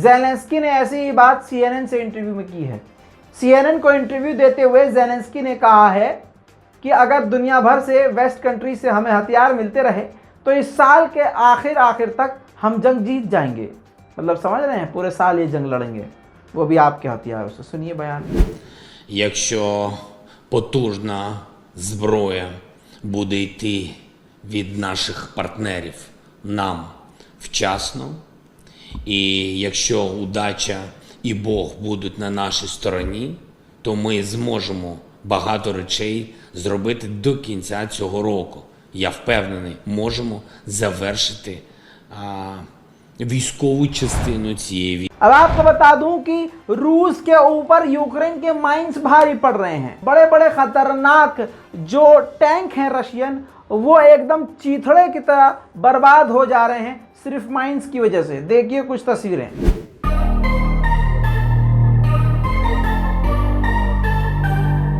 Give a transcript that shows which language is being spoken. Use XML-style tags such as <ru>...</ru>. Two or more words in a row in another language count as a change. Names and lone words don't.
<hi>ज़ेलेंस्की ने ऐसी ही बात CNN से इंटरव्यू में की है। CNN को इंटरव्यू देते हुए ज़ेलेंस्की ने कहा है कि अगर दुनिया भर से</hi> <en>west country</en> <hi>से हमें हथियार मिलते रहे तो इस साल के आखिर तक हम जंग जीत जाएंगे। मतलब समझ रहे हैं, पूरे साल ये जंग लड़ेंगे, वो भी आपके हथियारों से। सुनिए बयान।</hi> <uk>Якщо потужна зброя буде йти від наших партнерів нам вчасно, і якщо удача і Бог будуть на нашій стороні, то ми зможемо багато речей зробити до кінця цього року. Я впевнений, можемо завершити वैज्ञानिक частину цієї війни।</uk> <hi>अब आपको बता दूं कि रूस के ऊपर यूक्रेन के माइंस भारी पड़ रहे हैं। बड़े बड़े खतरनाक जो टैंक हैं रशियन, वो एकदम चीथड़े की तरह बर्बाद हो जा रहे हैं सिर्फ माइंस की वजह से। देखिए कुछ तस्वीरें।</hi>